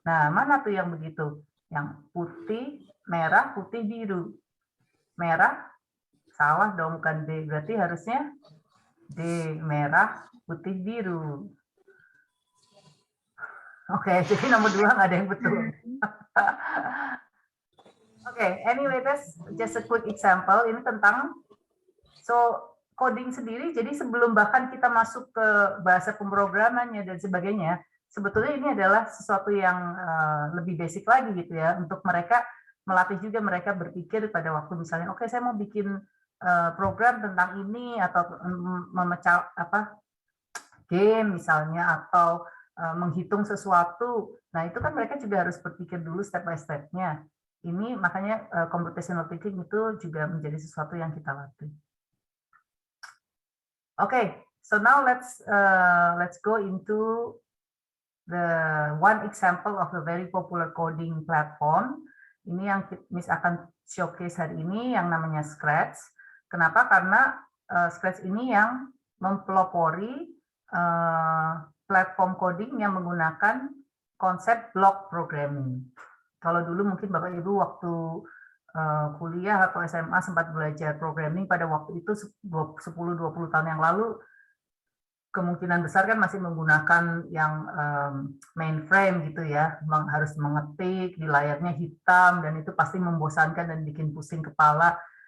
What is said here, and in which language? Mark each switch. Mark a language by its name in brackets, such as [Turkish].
[Indonesian] Nah, mana tuh yang begitu? Yang putih, merah, putih, biru. Merah, salah dong, bukan D. Berarti harusnya D, merah, putih, biru. Oke, jadi nomor 2 nggak ada yang betul. [English] Oke, anyway, that's just a quick example. [Indonesian] Ini tentang, coding sendiri, jadi sebelum bahkan kita masuk ke bahasa pemrogramannya dan sebagainya, sebetulnya ini adalah sesuatu yang lebih basic lagi gitu ya, untuk mereka melatih juga mereka berpikir pada waktu misalnya, oke, saya mau bikin program tentang ini, atau memecah game misalnya, atau menghitung sesuatu. Nah, itu kan mereka juga harus berpikir dulu step by step-nya. Ini makanya computational thinking itu juga menjadi sesuatu yang kita latih. [English] Okay, so now let's go into the one example of the very popular coding platform. [Indonesian] Ini yang Miss akan showcase hari ini yang namanya Scratch. Kenapa? Karena Scratch ini yang mempelopori platform coding yang menggunakan konsep block programming. Kalau dulu mungkin Bapak Ibu waktu kuliah atau SMA sempat belajar programming pada waktu itu 10-20 tahun yang lalu, kemungkinan besar kan masih menggunakan yang mainframe gitu ya, harus mengetik, di layarnya hitam, dan itu pasti membosankan dan bikin pusing kepala.